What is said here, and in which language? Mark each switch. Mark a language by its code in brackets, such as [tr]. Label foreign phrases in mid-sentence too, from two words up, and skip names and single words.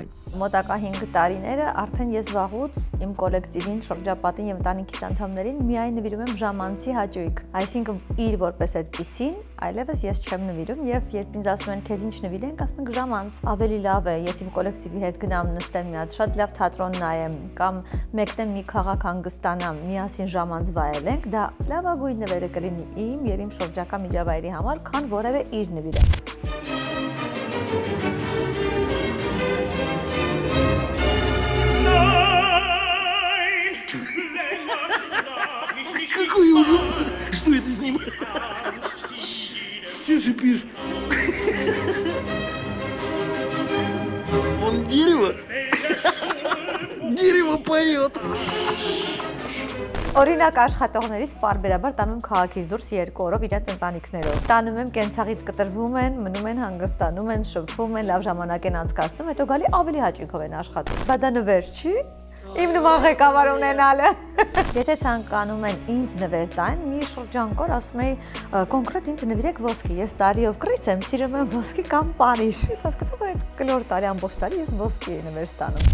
[hy] Մոտակա 5 տարիները արդեն ես վաղուց իմ կոլեկտիվին, շրջապատին եւ ընտանիքիս անդամներին միայն նվիրում եմ ժամանցի հաճույք։ Այսինքն իր որպես այդպիսին, այլևս ես չեմ նվիրում եւ երբ ինձ ասում են քեզ ինչ նվիրենք, ասում ենք ժամանց։ Ավելի լավ է ես իմ կոլեկտիվի հետ գնամ նստեմ մի հատ շատ լավ թատրոն նայեմ կամ մեկնեմ մի քաղաք հանգստանամ, միասին ժամանց վայելենք, դա լավագույն նվերը կլինի իմ եւ իմ շրջակա միջավայրի համար, քան որևէ իր նվիրը։ [ru] Какой ужас! Что это с ним? Ты шипишь. Он дерево? Дерево поет. [hy] Օրինակ աշխատողներից պարբերաբար տանում եմ քաղաքից դուրս 2 օրով իրենց ընտանիքներով։ Տանում եմ կենցաղից կտրվում են, մնում են, հանգստանում են, շփվում են, լավ ժամանակ են անցկացնում, հետո գալի ավելի հաճույքով են աշխատում։ Բայց դա նվեր չի։ Իմ նման ղեկավար ունենալը։ Եթե ցանկանում են ինձ նվեր տան, մի շրջանկոր ասում էի կոնկրետ ինձ նվիրեք ոսկի։ Ես տարիով կռիս եմ, սիրում եմ ոսկի կամ պանիր։ Ես հասկացա, որ այդ կլոր տարի ամբողջ տարի ես ոսկի եմ նվեր ստանում։